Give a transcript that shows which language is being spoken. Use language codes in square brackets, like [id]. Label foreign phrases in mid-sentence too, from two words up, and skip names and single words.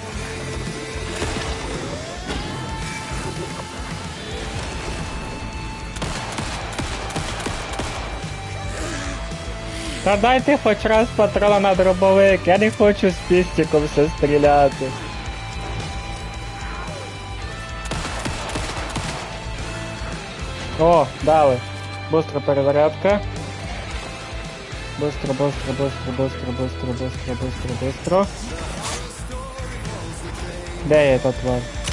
[uk] Та дайте хоч раз патрона на дробовик, я не хочу з пістиком все стріляти. О, дали. [ru] Быстро перезарядка. Быстро, быстро, быстро, быстро, быстро, быстро, быстро, быстро. [uk] Де є та тварь?